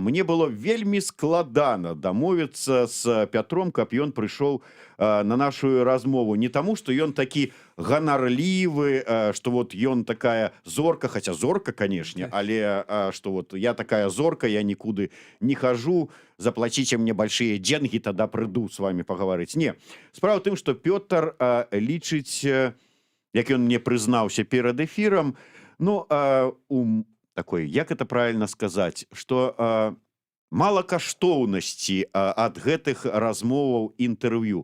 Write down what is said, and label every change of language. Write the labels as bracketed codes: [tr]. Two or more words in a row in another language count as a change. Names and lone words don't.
[be] Мне было вельмі складана дамовіцца з Пятром, каб ён прыйшоў на нашу размову. Не таму, што ён такі ганарлівы, што вот ён такая зорка, хаця зорка, канешне, але што вот я такая зорка, я нікуды не хожу, заплаціце мне [ru] большие деньги, тогда [be] прыйду [ru] с вами паговорыць. [be] Не, справа ў тым, што Пётр лічыць, як ён мне прызнаўся перад эфірам, такой, як [ru] это правильно [be] сказаць, што мала каштоўнасці ад гэтых размоваў, інтэрв'ю.